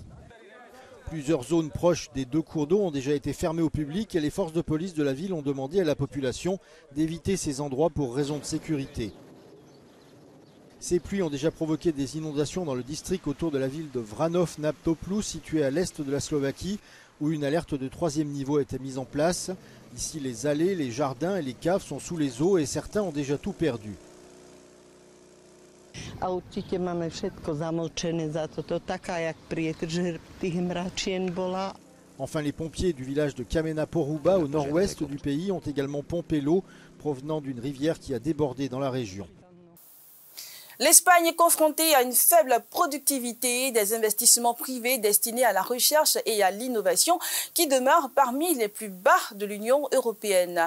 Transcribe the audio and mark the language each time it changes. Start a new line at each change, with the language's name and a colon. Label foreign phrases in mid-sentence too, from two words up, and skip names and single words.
French: Plusieurs zones proches des 2 cours d'eau ont déjà été fermées au public et les forces de police de la ville ont demandé à la population d'éviter ces endroits pour raisons de sécurité. Ces pluies ont déjà provoqué des inondations dans le district autour de la ville de Vranov nad Topľou, située à l'est de la Slovaquie, où une alerte de 3e niveau a été mise en place. Ici, les allées, les jardins et les caves sont sous les eaux et certains ont déjà tout perdu.
Slovak: A určite máme všetko zamočené, za to taká jak prietrž tých mračien bola.
French: Enfin, les pompiers du village de Kamena Poruba, au nord-ouest du pays, ont également pompé l'eau provenant d'une rivière qui a débordé dans la région. L'Espagne est confrontée à une faible productivité des investissements privés destinés à la recherche et à l'innovation qui demeurent parmi les plus bas de l'Union européenne.